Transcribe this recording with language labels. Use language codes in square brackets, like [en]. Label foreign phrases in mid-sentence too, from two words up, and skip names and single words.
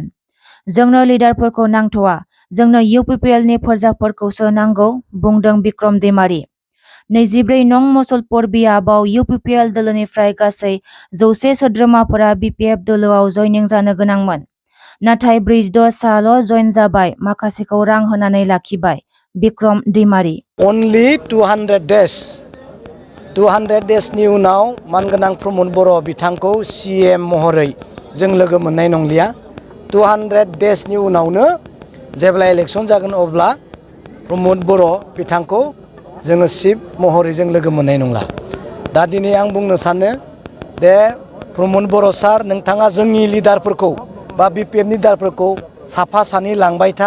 [brx] जोंनो लिडारफोरखौ नांथ'वा। जोंनो UPPLनि फोरजाफोरखौसो नांगौ, बुंदों बिक्रम दैमारी। 24 नं मुसलपुर बियाबाव UPPL दोलोनिफ्राय गासै 100 सोद्रोमाफोरा BPF दोलोआव जयनिं जानो गोनांमोन। नाथाय 46 साल' जयन जाबाय, माखासेखौ रां होनानै लाखिबाय। बिक्रम दैमारी। [en] Only 200 days. [brx] 200 daysनि उनाव मानगोनां प्रमद बर' बिथांखौ CEM महरै जों लोगो मोननाय नंलिया। 200 daysनि उनावनो जेब्ला इलेक्सन जागोन अब्ला प्रमद बर' बिथांखौ जोङो चिफ महरै जों लोगो मोननाय नंला। दा दिनै आं बुंनो सानो दे प्रमद बर' सार, नोंथाङा जोंनि लिडारफोरखौ बा BPFनि लिडारफोरखौ साफा सानै लांबाय था।